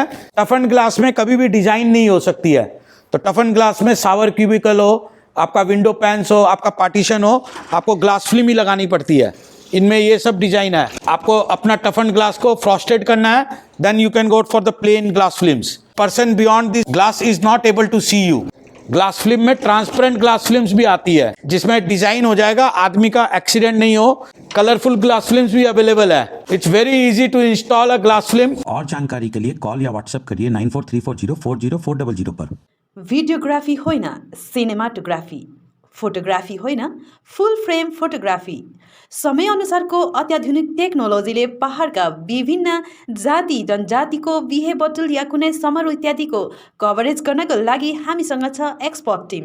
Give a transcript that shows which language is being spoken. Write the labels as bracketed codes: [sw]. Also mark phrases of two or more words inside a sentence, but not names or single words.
[en] toughened glass [hi] में कभी भी डिजाइन नहीं हो सकती है, तो [en] toughened glass [hi] में [en] shower cubicle [hi] हो, आपका [en] window panes [hi] हो, आपका पार्टीशन हो, आपको [en] glass film [hi] ही लगानी पड़ती है। इनमें ये सब डिजाइन है। आपको अपना [en] toughened glass [hi] को फ्रॉस्टेड करना है, [en] then you can go for the plain glass films. person beyond this glass is not able to see you. glass film में transparent glass films भी आती है, जिसमें डिजाइन हो जाएगा, आदमी का एक्सीडेंट नहीं हो। colourful glass films [hi] भी अवेलेबल है। [en] it's very easy to install a glass film. और जानकारी के लिए कॉल या व्हाट्सएप करिए 9434040400 पर। [ne] भिडियोग्राफी होइन, सिनेमाटोग्राफी, फोटोग्राफी होइन, [en] full frame photography. [ne] समय अनुसारको अत्याधुनिक टेक्नोलोजीले पहाडका विभिन्न जाति जनजातिको बिहे बटुल या कुनै समारोह इत्यादिको कभरेज गर्नको लागि हामीसँग छ [en] expert team.